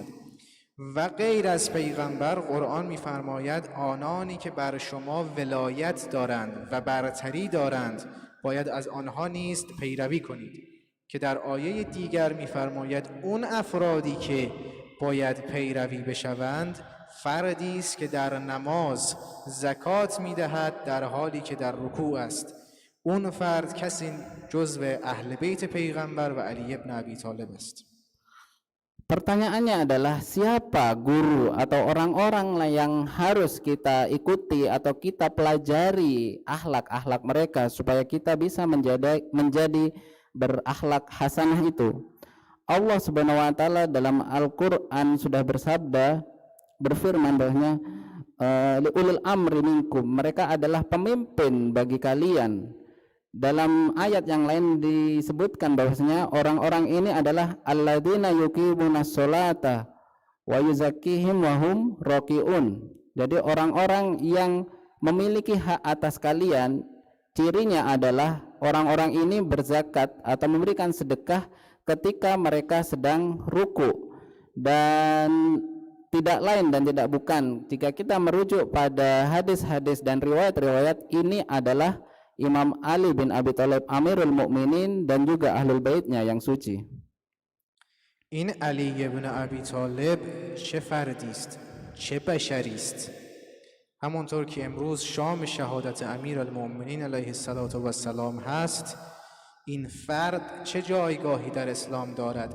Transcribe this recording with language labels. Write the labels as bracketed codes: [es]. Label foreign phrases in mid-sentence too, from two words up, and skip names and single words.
[fa] و غیر از پیغمبر قرآن میفرماید آنانی که بر شما ولایت دارند و برتری دارند باید از آنها نیز پیروی کنید، که در آیه دیگر میفرماید اون افرادی که باید پیروی بشوند فردی است که در نماز زکات میدهد در حالی که در رکوع است. اون فرد کسی جزو اهل بیت پیغمبر و علی ابن ابی طالب است. [id] Pertanyaannya adalah siapa guru atau orang-orang yang harus kita ikuti atau kita pelajari akhlak-akhlak mereka supaya kita bisa menjadi berakhlak hasanah itu. Allah [ar] سبحانه و تعالى [id] dalam Al-Qur'an sudah bersabda, berfirman bahwasanya [ar] أولي الأمر منكم, [id] mereka adalah pemimpin bagi kalian. Dalam ayat yang lain disebutkan bahwasanya orang-orang ini adalah [ar] الذين يقيمون الصلاة و يزكيهم و هم راكعون. [id] Jadi orang-orang yang memiliki hak atas kalian, cirinya adalah orang-orang ini berzakat atau memberikan sedekah ketika mereka sedang ruku, dan tidak lain dan tidak bukan. Jika kita merujuk pada hadis-hadis dan riwayat-riwayat, ini adalah Imam Ali bin Abi Thalib Amirul Mukminin dan juga ahlul baitnya yang suci. [fa] این علی ابن ابی طالب چه فردی است، چه بشری است؟ همونطور که امروز شام شهادت امیرالمؤمنین [ar] علیه السلام [fa] هست، این فرد چه جایگاهی در اسلام دارد؟